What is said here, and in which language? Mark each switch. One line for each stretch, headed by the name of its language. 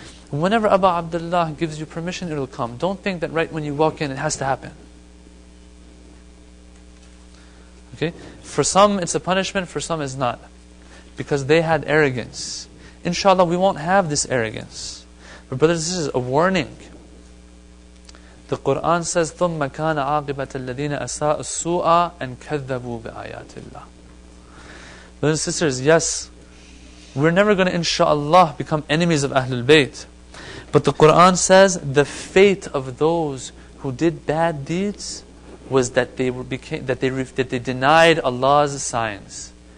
English: Whenever Abu Abdullah gives you permission, it will come. Don't think that right when you walk in, it has to happen. Okay? For some, it's a punishment. For some, it's not. Because they had arrogance. Inshallah, we won't have this arrogance. But brothers, this is a warning. The Quran says,
Arabic: ثُمَّ كَانَ عَاقِبَةَ الَّذِينَ أَسَاءُوا السُّوءَ أَنْ كَذَّبُوا بِآيَاتِ اللَّهِ.
English: Brothers and sisters, yes, we're never going to, inshallah, become enemies of Ahlul Bayt. But the Quran says, the fate of those who did bad deeds was that they denied Allah's signs.